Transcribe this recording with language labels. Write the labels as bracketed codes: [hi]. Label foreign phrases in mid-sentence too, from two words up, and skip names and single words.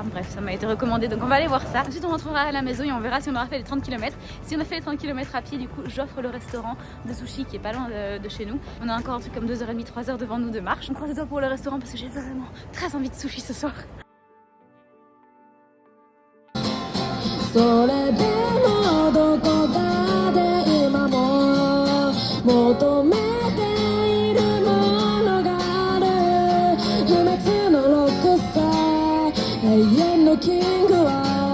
[fr] Bref, ça m'a été recommandé donc on va aller voir ça. Ensuite on rentrera à la maison et on verra si on aura fait les 30 km. Si on a fait les 30 km à pied, du coup j'offre le restaurant de sushi qui est pas loin de chez nous. On a encore un truc comme 2h30, 3h devant nous de marche. On croise les doigts pour le restaurant parce que j'ai vraiment très envie de sushi ce soir. [ja] 求めているものがある不滅のロックスター永遠のキングは